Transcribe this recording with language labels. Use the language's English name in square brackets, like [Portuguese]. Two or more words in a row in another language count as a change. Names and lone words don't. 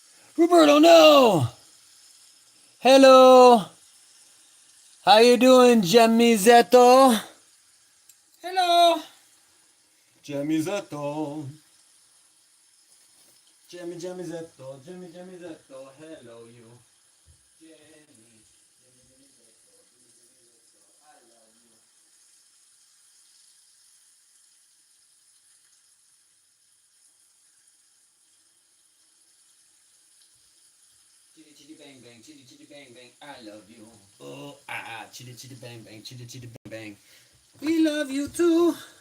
[English] Roberto, no! Hello! How you doing, Jamizetto? Hello. Jamizetto. Jamizetto. Jamizetto. Hello, you. Jamie. Jamizetto. I love you. Chitty chitty bang bang, chitty chitty bang bang, I love you. Oh, chitty chitty bang bang, chitty chitty bang bang. We love you too.